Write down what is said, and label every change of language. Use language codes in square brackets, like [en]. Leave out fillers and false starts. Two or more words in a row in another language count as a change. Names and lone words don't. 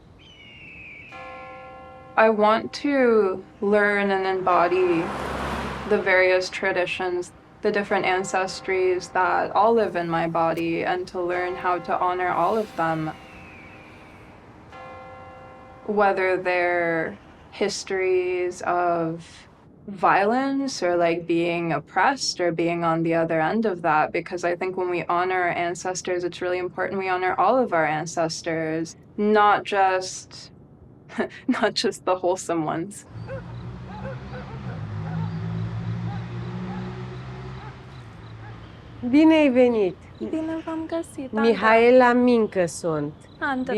[en] I want to learn and embody the various traditions the different ancestries that all live in my body and to learn how to honor all of them, whether they're histories of violence or like being oppressed or being on the other end of that. Because I think when we honor our ancestors, it's really important we honor all of our ancestors, not just the wholesome ones. [ro] Bine ai venit! Bine v-am găsit, Mihaela Mincă sunt. Andra.